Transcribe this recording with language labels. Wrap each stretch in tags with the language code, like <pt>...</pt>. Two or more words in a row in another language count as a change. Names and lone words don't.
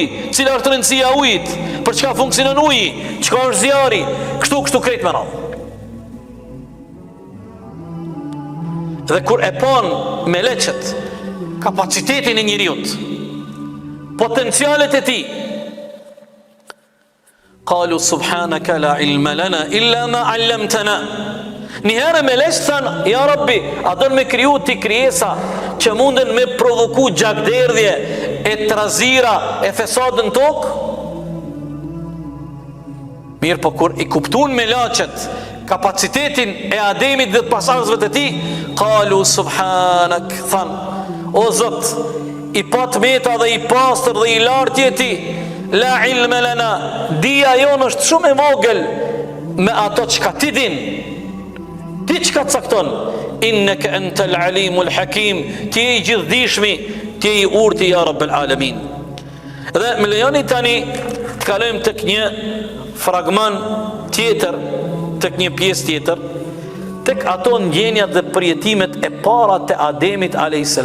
<sq>Cila është rëndësia e ujit? Për çka funksionon uji? Çka është zjarri? Kështu krejt me radhë. Dhe kur e pan me leqet kapacitetin e njeriut, potencialet e tij,</sq> <ar>قالوا سبحانك لا علم لنا إلا ما علمتنا.</ar> <sq>Njëherë me leqet thanë, ja Rabbi, a don me kriju ti krijesa që munden me provoku gjakderdhje, e trazira, e fesadën tokë? Mirë, po kur i kuptun me laqet kapacitetin e Ademit dhe të pasardhësve të tij,</sq> <ar>قالوا سبحانك,</ar> <sq>than, o Zot, i pat meta dhe i pastër dhe i lartë je ti,</sq> <ar>لا علم لنا,</ar> <sq>dija jonë është shumë e vogël me ato çka ti din. Ti çka cakton?</sq> <ar>إنك أنت العليم الحكيم,</ar> <sq>ti je i gjithdijshmi, ti je i urti ja</sq> <ar>رب العالمين.</ar> <sq>Dhe më lejoni tani të kalojmë tek një fragment tjetër, tek një pjesë tjetër, tek ato ndjenjat dhe përjetimet e para të Ademit a.s.</sq>